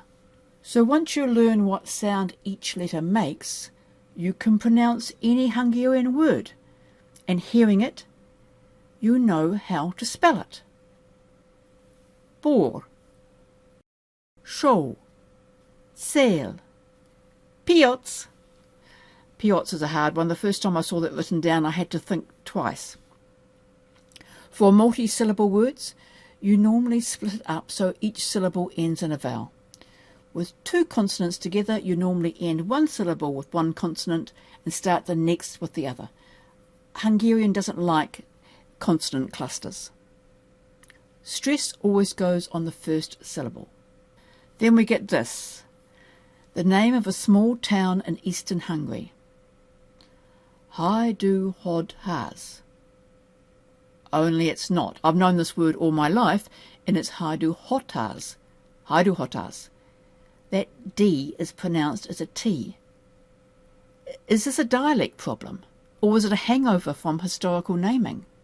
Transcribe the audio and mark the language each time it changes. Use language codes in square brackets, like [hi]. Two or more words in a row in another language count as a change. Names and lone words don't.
[en] So once you learn what sound each letter makes, you can pronounce any Hungarian word, and hearing it, you know how to spell it. [hu] Bor, show, szél, piac. [en] Piac is a hard one. The first time I saw that written down, I had to think twice. For multi-syllable words, you normally split it up so each syllable ends in a vowel. With 2 consonants together, you normally end 1 syllable with 1 consonant and start the next with the other. Hungarian doesn't like consonant clusters. Stress always goes on the first syllable. Then we get this, the name of a small town in eastern Hungary. Hajdú-Hódház. Only it's not. I've known this word all my life, and it's Hajdú-Hódház. Hajdú-Hódház. That D is pronounced as a T. Is this a dialect problem, or was it a hangover from historical naming?